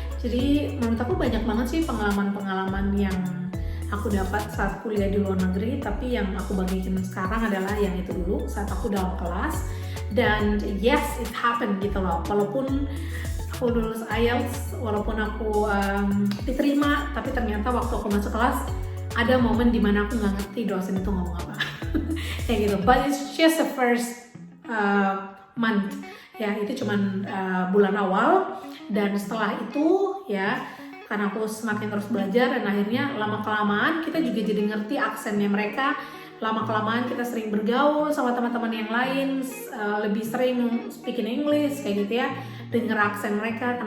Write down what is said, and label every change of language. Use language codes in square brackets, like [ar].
[id] Jadi menurut aku banyak banget sih pengalaman yang aku dapat saat kuliah di luar negeri, tapi yang aku bagikan sekarang adalah yang itu dulu saat aku dalam kelas. Dan [en] yes, it happened [id] gitu loh. Walaupun aku lulus IELTS, walaupun aku diterima, tapi ternyata waktu aku masuk kelas ada momen dimana aku nggak ngerti dosen itu ngomong apa. Kayak gitu. [en] But it's just the first month. [id] Ya, itu cuman bulan awal, dan setelah itu ya karena aku semakin terus belajar dan akhirnya lama-kelamaan kita juga jadi ngerti aksennya mereka. Lama-kelamaan kita sering bergaul sama teman-teman yang lain, lebih sering speaking English kayak gitu ya, denger aksen mereka.